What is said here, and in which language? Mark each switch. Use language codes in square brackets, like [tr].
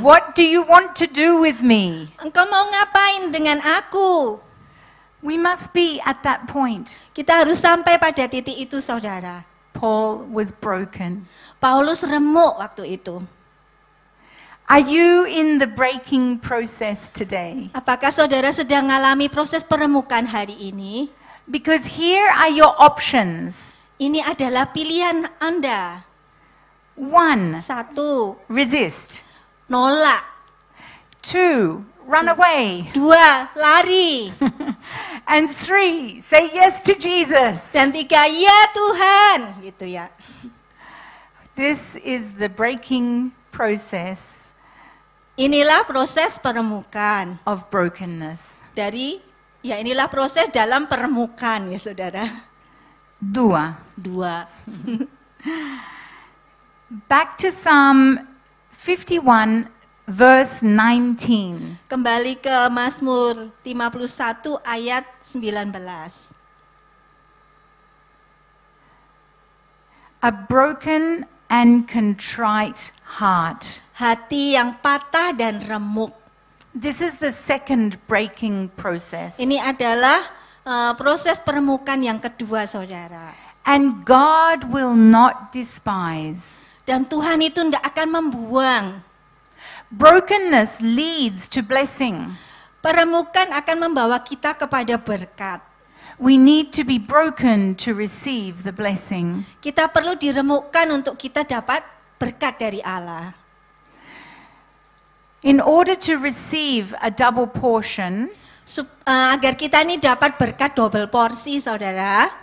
[en] what do you want to do with me? [id] Engkau mau ngapain dengan aku? [en] We must be at that point. [id] Kita harus sampai pada titik itu, saudara. [en] Paul was broken. [id] Paulus remuk waktu itu. [en] Are you in the breaking process today? [id] Apakah saudara sedang mengalami proses peremukan hari ini? [en] Because here are your options. [id] Ini adalah pilihan Anda. [en] 1, [id] 1, [en] resist. [id] nolak. [en] 2, run away. [id] 2, lari. [en] And 3, say yes to Jesus. [id] Dan 3, ya Tuhan. Gitu ya. [en] This is the breaking process [id] Inilah proses peremukan. [en] of brokenness. [id] Inilah proses dalam peremukan ya saudara. [en] 2. [id] 2. [en] Back to Psalm 51, verse 19. [id] Kembali ke Mazmur 51 ayat 19. [en] A broken and contrite heart. [id] Hati yang patah dan remuk. [en] This is the second breaking process. [id] Ini adalah proses peremukan yang kedua saudara. [en] And God will not despise. [id] Dan Tuhan itu tidak akan membuang. [en] Brokenness leads to blessing. [id] Peremukan akan membawa kita kepada berkat. [en] We need to be broken to receive the blessing. [id] Kita perlu diremukkan untuk kita dapat berkat dari Allah. [en] In order to receive a double portion [id] Agar kita ini dapat berkat double porsi saudara.